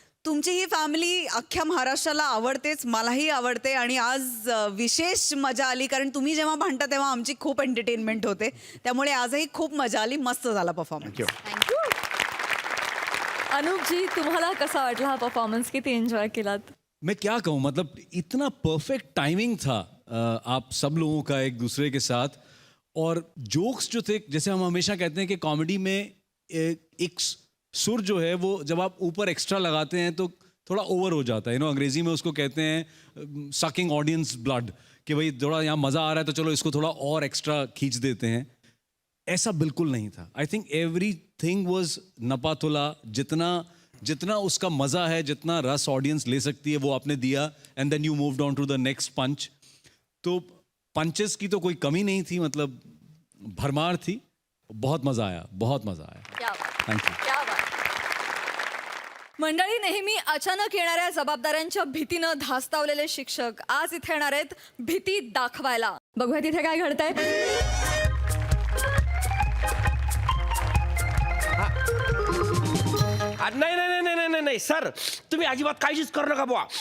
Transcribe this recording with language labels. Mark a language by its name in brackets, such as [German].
[Marathi] तुमची ही फॅमिली अख्ख्या महाराष्ट्राला आवडतेच, मलाही आवडते, आणि आज विशेष मजा आली कारण तुम्ही जेव्हा भांडता तेव्हा आमची खूप एंटरटेनमेंट होते. त्यामुळे आजही खूप मजा आली. मस्त झाला परफॉर्मन्स. [English] Thank you. [Marathi] अनूपजी, तुम्हाला कसा वाटला हा परफॉर्मन्स? किती एन्जॉय केलात? [Hindi] मैं क्या कहूँ, मतलब इतना परफेक्ट टाइमिंग था आप सब लोगों का एक दूसरे के साथ. और जोक्स जो थे, जैसे हम हमेशा कहते हैं कि कॉमेडी में एक सुर जो है वो जब आप ऊपर एक्स्ट्रा लगाते हैं तो थोड़ा ओवर हो जाता है. अंग्रेजी में उसको कहते हैं [English] sucking audience blood, [Hindi] कि भाई थोड़ा यहाँ मज़ा आ रहा है तो चलो इसको थोड़ा और एक्स्ट्रा खींच देते हैं. ऐसा बिल्कुल नहीं था. [English] I think everything was नपातुला. [Hindi] जितना उसका मज़ा है, जितना रस ऑडियंस ले सकती है वो आपने दिया. [English] And then you moved on to the next punch. [Hindi] तो पंचेस की तो कोई कमी नहीं थी, मतलब भरमार थी. बहुत मज़ा आया, बहुत मज़ा आया. क्या बात. [English] Thank you. [Hindi] क्या बात. [Marathi] मंडळी, नेहमी अचानक येणाऱ्या जबाबदाऱ्यांच्या भीतीनं धास्तावलेले शिक्षक आज इथे येणार आहेत भीती दाखवायला. बघूया तिथे काय घडतंय. नाही नाही नाही नाही नाही सर, तुम्ही अजिबात काळजीच करू नका बुवा.